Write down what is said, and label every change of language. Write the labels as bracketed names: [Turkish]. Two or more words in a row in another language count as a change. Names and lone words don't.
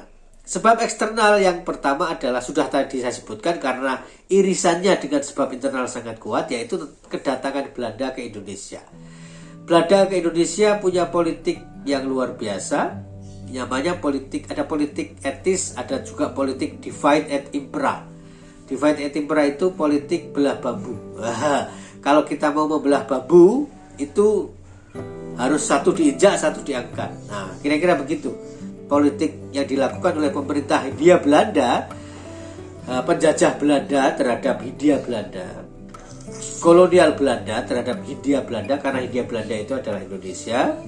[Indonesian] Sebab eksternal yang pertama adalah sudah tadi saya sebutkan karena irisannya dengan sebab internal sangat kuat, yaitu kedatangan Belanda ke Indonesia. Belanda ke Indonesia punya politik yang luar biasa. Namanya politik, ada politik etis, ada juga politik [Latin] divide et impera. Divide et impera [Indonesian] itu politik belah bambu. Kalau kita mau membelah bambu itu harus satu diinjak, satu diangkat. Nah, kira-kira begitu politik yang dilakukan oleh pemerintah Hindia Belanda, penjajah Belanda terhadap Hindia Belanda, kolonial Belanda terhadap Hindia Belanda, karena Hindia Belanda itu adalah Indonesia.